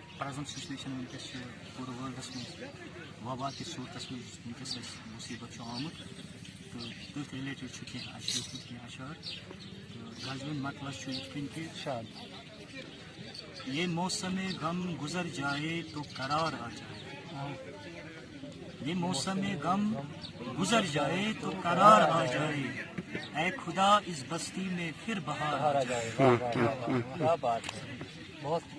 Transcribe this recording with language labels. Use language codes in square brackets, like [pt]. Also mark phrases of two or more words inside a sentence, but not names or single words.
[ks] اعظم سچویشن ونکس پورٕ ورلڈس منٛز وبا کِس صوٗرتس منٛز ونکس اَسہِ مُصیبت چھُ آمُت تہٕ تٔتھۍ رِلیٹڈ چھُ کینٛہہ اَسہِ لیوٗکھمُت کینٛہہ اشعار تہٕ غزلہِ ہُنٛد مطلب چھُ یِتھ کٔنۍ کہِ [ur] یہ موسم غم گزر جائے تو قرار آ جائے یہ موسم غم گزر جائے تو قرار آ جائے اے خدا اس بستی میں پھر بہار آ جائے کیا بات ہے، بہت خوب.